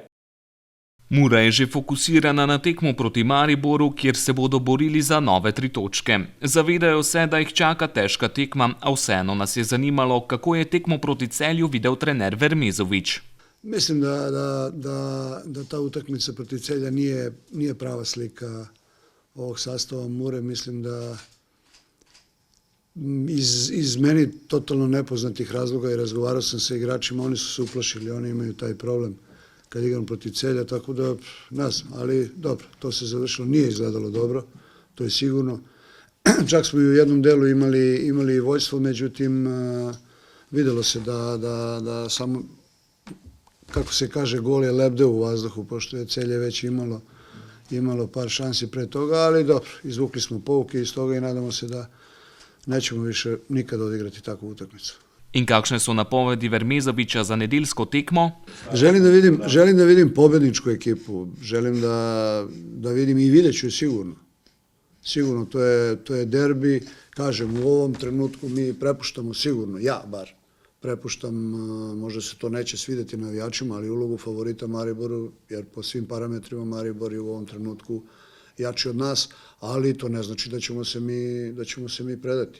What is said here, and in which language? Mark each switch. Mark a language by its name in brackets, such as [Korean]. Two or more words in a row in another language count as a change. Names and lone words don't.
[Slovenian] Mura je že fokusirana na tekmo proti Mariboru, kjer se bodo borili za nove 3 točke. Zavedajo se, da jih čaka težka tekma, a vseeno nas je zanimalo, kako je tekmo proti Celju videl trener Vermezović. [Serbian] Mislim, da ta utakmica proti Celja nije prava slika ovog sastava Mure. Mislim da iz meni totalno nepoznatih razloga i razgovarao sam sa igračima, oni su se uplašili, oni imaju taj problem kad igram protiv Celja, tako da ne znam, ali dobro, to se završilo, nije izgledalo dobro, to je sigurno. Čak smo i u jednom delu imali vojstvo, međutim videlo se da samo, kako se kaže, gol je lebdeo u vazduhu, pošto je Celje već imalo par šansi pre toga, ali dobro, izvukli smo pouke iz toga i nadamo se da nećemo više nikad odigrati takvu utakmicu. [Slovenian] In kakšne so napovedi Vermezovića za nedeljsko tekmo? [Serbian] Želim da vidim pobedničku ekipu, želim da vidim i vidjet ću je sigurno. Sigurno, to je derbi, kažem, u ovom trenutku mi prepuštamo sigurno, ja bar, prepuštam, možda se to neće svidjeti navijačima, ali ulogu favorita Mariboru, jer po svim parametrima Maribor je u ovom trenutku jači od nas, ali to ne znači da ćemo se mi predati.